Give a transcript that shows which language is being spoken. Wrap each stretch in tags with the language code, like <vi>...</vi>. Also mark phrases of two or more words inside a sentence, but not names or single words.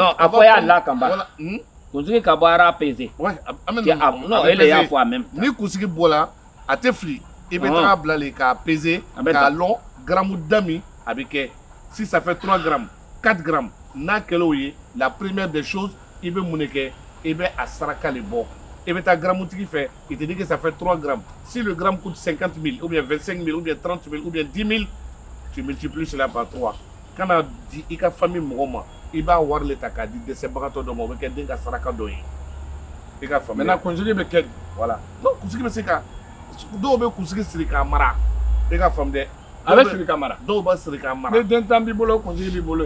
<bm>non a fɔ y'a la kan ba. kunsigi ka bɔ ara pesé.</bm> <fr>ouais</fr> <bm>non ele y'a fɔ</bm> <fr>en même temps.</fr> <bm>ni kunsigi bɔra a tɛ fili i bɛ taga bila le k'a peser k'a lɔn gramme dami a bɛ kɛ</bm> <fr>si ça fait 3 grammes 4 grammes</fr> <bm>n'a kɛla o ye</bm> <fr>la première des choses</fr> <bm>i bɛ mun de kɛ i bɛ a saraka de bɔ i bɛ taa gramme tigi fɛ</bm> <fr>il te dit que ça fait 3 grammes si le gramme coûte 50 000 ou bien 25 000 ou bien 30 000 ou bien 10 000 tu multiplies cela par 3</fr> <bm>kana di i ka famille mɔgɔ ma i b'a wari le ta k'a di dɛsɛbagatɔ dɔ ma o bɛ kɛ den ka saraka dɔ ye i ka faamuya. maintenant kunsigi bɛ kɛ voilà non kunsigi bɛ se ka dɔw bɛ kunsigi siri k'a mara i ka faamu dɛ. a bɛ siri k'a mara. dɔw b'a siri k'a mara. ni den tan b'i bolo kunsigi b'i bolo yen.</bm>